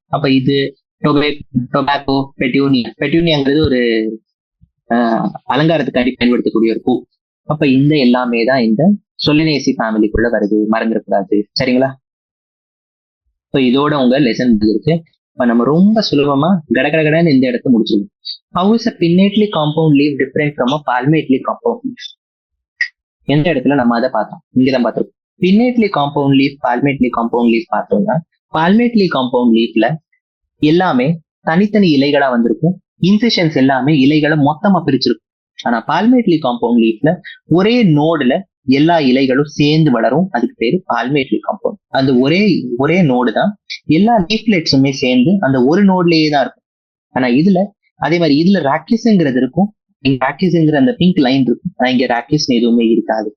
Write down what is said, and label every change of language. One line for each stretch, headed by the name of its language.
Tamil: அப்ப இது டொபாக்கோ, பெட்யூனியாங்கிறது ஒரு அலங்காரத்துக்காண்டி பயன்படுத்தக்கூடிய ஒரு பூ. அப்ப இந்த எல்லாமே தான் இந்த சொலினேசி ஃபேமிலிக்குள்ள வருது, மறந்துடக்கூடாது. சரிங்களா? இதோட உங்க லெசன் இருக்கு. இப்ப நம்ம ரொம்ப சுலபமா கடகடகடன்னு இந்த இடத்த முடிச்சிடும்.
English: How is a pinnately compound leaf different from a palmately compound leaf?
Tamil: எந்த இடத்துல நம்ம அதை பார்த்தோம்? இங்கதான் பார்த்திருக்கோம். pinnately compound leaf, palmately compound leaf பார்த்தோம்னா, palmately compound leafல எல்லாமே தனித்தனி இலைகளா வந்திருக்கும். இன்சிஷன்ஸ் எல்லாமே இலைகளை மொத்தமா பிரிச்சிருக்கும். ஆனா பால்மேட்லி காம்பவுண்ட் லீஃப்ல ஒரே நோடுல எல்லா இலைகளும் சேர்ந்து வளரும். அதுக்கு பேரு பால்மேட்லி காம்பவுண்ட். அந்த ஒரே ஒரே நோடு தான் எல்லா லீஃப்லெட்ஸுமே சேர்ந்து அந்த ஒரு நோட்லயே தான் இருக்கும். ஆனா இதுல அதே மாதிரி இதுல ராக்கிஸ்ங்கிறது இருக்கும், இங்க ராக்கிஸ்ங்கிற அந்த பிங்க் லைன் இருக்கும், ஆனா இங்க ராக்கிஸ் எதுவுமே இருக்காது.